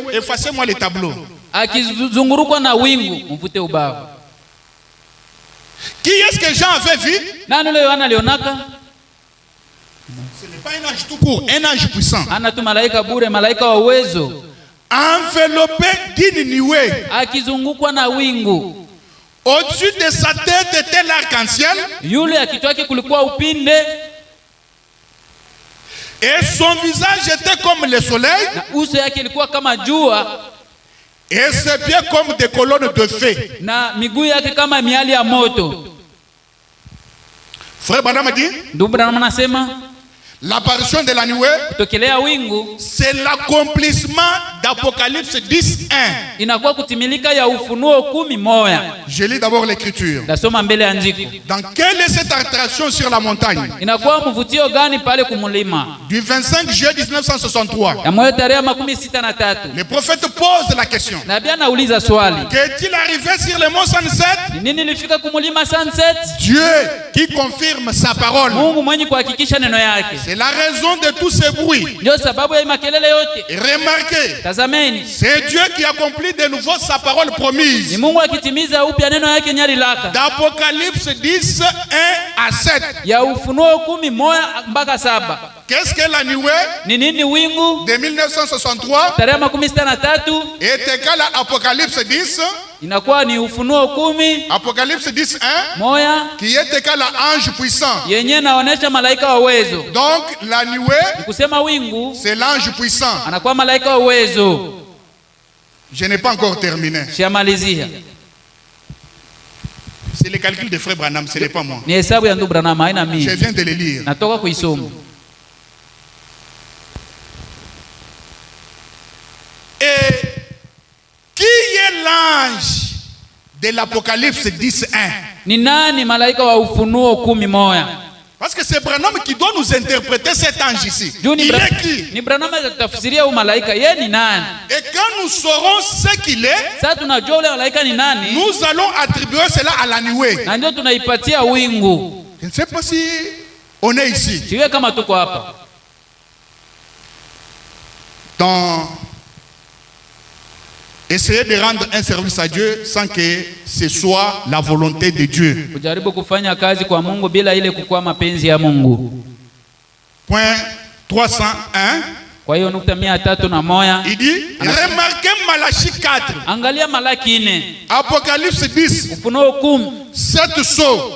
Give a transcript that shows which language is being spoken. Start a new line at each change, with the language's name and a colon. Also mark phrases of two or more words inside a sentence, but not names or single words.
French: Effacez-moi les tableaux. Qui est-ce que Jean avait vu? Ce n'est pas un ange tout court, un ange puissant. Enveloppé d'une nuée. Au-dessus de sa tête était l'arc-en-ciel.
Swahili: Yule ya kichwa chake kulikuwa upinde.
French: Et son visage était comme le soleil.
Swahili: Na uso yake ilikuwa kama jua.
French: Et ses pieds comme des colonnes de feu.
Swahili: Na miguu yake kama miali ya moto.
French: Frère Branham dit,
Swahili: ndugu Branham anasema,
French: l'apparition de la nuée,
Swahili: kutokelea wingu,
French: c'est l'accomplissement d'Apocalypse 10:1.
Swahili: inakuwa kutimilika ya Ufunuo 10:1.
French: Je lis d'abord l'écriture.
Swahili: Nasoma mbele ya andiko.
French: Dans quelle est cette attraction sur la montagne?
Swahili: Inakuwa mvutio gani pale kumulima?
French: Du 25 juillet 1963.
Swahili: Ya moyo tarehe 63.
French: Le prophète pose la question.
Swahili: Nabii anauliza swali.
French: Qu'est-il arrivé sur le mont Sunset?
Swahili: Nini ilifika kumulima Sunset?
French: Dieu qui confirme sa parole.
Swahili: Mungu mwenye kuhakikisha neno yake.
French: C'est la raison de tous ces bruits.
Swahili: Ndio sababu ya makelele yote.
French: Et remarquez,
Swahili: tazameni,
French: c'est Dieu qui accomplit de nouveau sa parole promise.
Swahili: Ni Mungu akitimiza upya neno yake nyalilaka.
French: D'Apocalypse 10, 1 à 7.
Swahili: Ya Ufunuo 10:1 mpaka 7.
French: Qu'est-ce que la nuée?
Swahili: Ni nini wingu?
French: De 1963
Swahili: tarehe 63
French: est égal à Apocalypse 10.
Swahili: Inakuwa ni Ufunuo 10.
French: Apocalypse 10, 1.
Swahili: Moya.
French: Qui est égal à ange puissant.
Swahili: Yenye naonesha malaika wa uwezo.
French: Donc la nuée,
Swahili: kusema wingu,
French: c'est l'ange puissant.
Swahili: Anakuwa malaika wa uwezo.
French: Je n'ai pas encore terminé.
Swahili: Shamalizia.
French: C'est le calcul de frère Branham, ce n'est pas moi.
Swahili: Ni hesabu ya ndugu Branham, haina mimi.
French: Je viens de le lire.
Swahili: Natoka kuisoma.
French: Et qui est l'ange de l'Apocalypse 10:1?
Swahili: Ni nani malaika wa Ufunuo 10:1?
French: Parce que c'est Branham qui doit nous interpréter cet ange ici. Il est qui?
Swahili: Ni Branham atafsiria huyu malaika, yeye ni nani?
French: Et quand nous saurons ce qu'il est,
Swahili: sasa tunajua ule malaika ni nani,
French: nous allons attribuer cela à la nuée.
Swahili: Na ndio tunaipatia wingu.
French: Je ne sais pas si on est ici.
Swahili: Siwe kama tuko hapa.
French: Dans essayer de rendre un service à Dieu sans que ce soit la volonté de Dieu.
Swahili: Kujaribu kufanya kazi kwa Mungu bila ile kukuwa mapenzi ya Mungu.
French: Point 301.
Swahili: Kwa hiyo nukta 301.
French: Il dit, remarquez Malachie 4.
Swahili: Angalia Malaki 4.
French: Apocalypse 10.
Swahili: Ufunuo 10.
French: 7 sceaux.